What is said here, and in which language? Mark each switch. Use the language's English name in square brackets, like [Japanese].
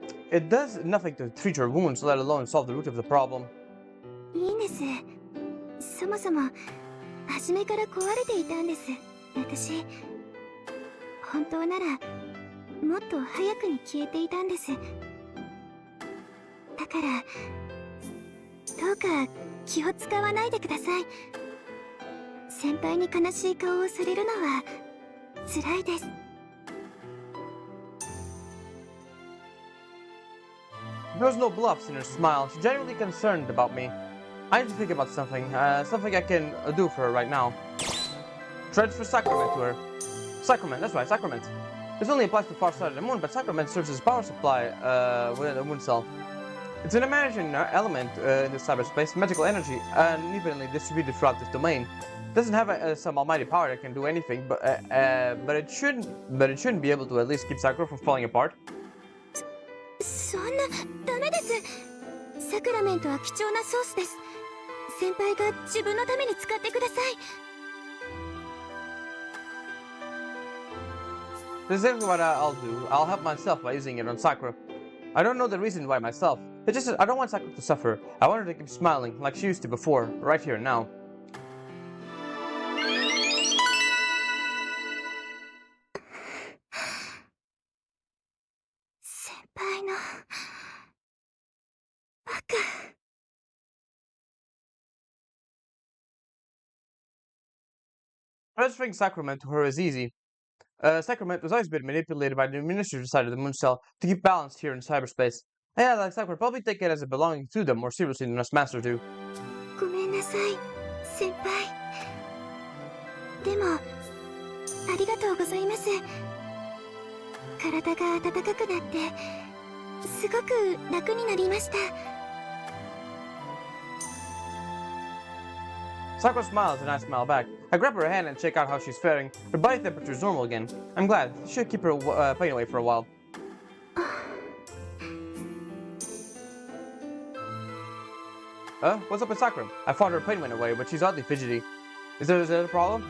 [English] It does nothing to treat her wounds, let alone solve the root of the problem. [Japanese] いいんです。そもそも初めから壊れていたんです。私、本当ならもっと早くに消えていたんです。だからどうか気を使わないでください。先輩に悲しい顔をされるのは辛いです。 [English] There was no bluffs in her smile. She's genuinely concerned about me. I need to think about something. Something I can do for her right now. Transfer Sacrament to her. Sacrament, that's right, Sacrament. This only applies to far side of the moon, but Sacrament serves as power supply within the moon cell. It's an imagined element in the cyberspace, magical energy, unevenly distributed throughout this domain. It doesn't have some almighty power that can do anything, but it shouldn't be able to at least keep Sakura from falling apart. [Japanese] そんな、ダメです。サクラメントは貴重なソースです。先輩が自分のために使ってください。 [English] This is exactly what I'll do. I'll help myself by using it on Sakura. I don't know the reason why myself. It's just that I don't want Sakura to suffer. I want her to keep smiling like she used to before, right here and now. [Japanese] 先輩のバカ。 [English] Transferring Sacrament to her is easy. Sacrament was always been manipulated by the administrative side of the moon cell to keep balance here in cyberspace. Yeah, like Sakura probably take it as a belonging to them more seriously than us masters do. [Japanese] ごめんなさい、先輩。でも、ありがとうございます。体が温かくなって、すごく楽になりました。 [English] Sakura smiles and I smile back. I grab her hand and check out how she's faring. Her body temperature is normal again. I'm glad. This should keep her pain away for a while. What's up with Sakura? I thought her pain went away, but she's oddly fidgety. Is there a problem?